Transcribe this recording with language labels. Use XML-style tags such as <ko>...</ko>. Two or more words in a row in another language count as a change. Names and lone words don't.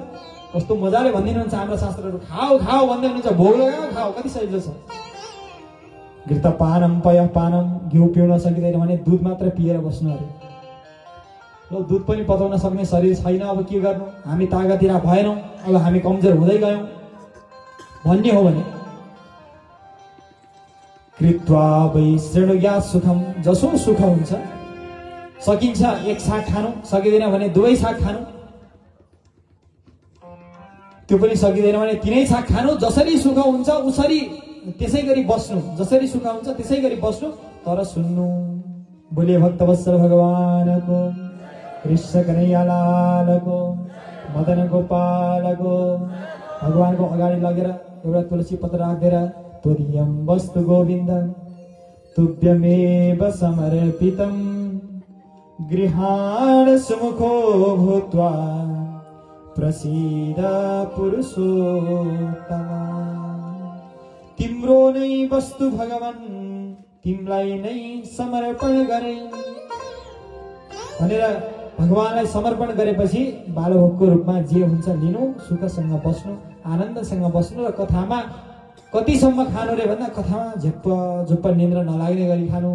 <ne>कस्तो मजाले भनिदिनुहुन्छ हाम्रो शास्त्रहरू, खाऊ खाऊ भन्दै हुनुहुन्छ, भोग लगाऊ खाऊ, कति सजिलो छ।</ne> <sa>घृतपानम पयःपानम,</sa> <ne>घिउ पिउन सकिँदैन भने दुध मात्र पिएर बस्नु अरे। ल दुध पनि पचाउन सक्ने शरीर छैन, अब के गर्नु, हामी तागतिरा भएनौँ, अब हामी कमजोर हुँदै गयौँ भन्ने हो भने</ne> <sa>कृत्वा वै शृणुया सुखम,</sa> <ne>जसो सुख हुन्छ। सकिन्छ एक साग खानु, सकिँदैन भने दुवै साग खानु, त्यो पनि सकिँदैन भने तिनै साग खानु। जसरी सुख हुन्छ उसरी त्यसै गरी बस्नु, जसरी सुख हुन्छ त्यसै गरी बस्नु, तर सुन्नु। बोले भक्तवत्सल भगवानको, कृष्ण कन्हैया लालको, मदन गोपालको। भगवानको अगाडि लगेर एउटा तुलसी पत्र राखिदिएर</ne> <sa>त्वदीयं वस्तु गोविन्द तुभ्यमेव समर्पितं गृहाण सुमुखो भूत्वा प्रसीद पुरुषोत्तम।</sa> <ne>तिम्रो नै वस्तु भगवान, तिमीलाई नै समर्पण गरे भनेर भगवानलाई समर्पण गरेपछि बालभोगको रूपमा जे हुन्छ लिनु, सुखसँग बस्नु, आनन्दसँग बस्नु। र कथामा कतिसम्म खानु रे भन्दा कथामा झुप्प निन्द्रा नलाग्ने गरी खानु।</ne>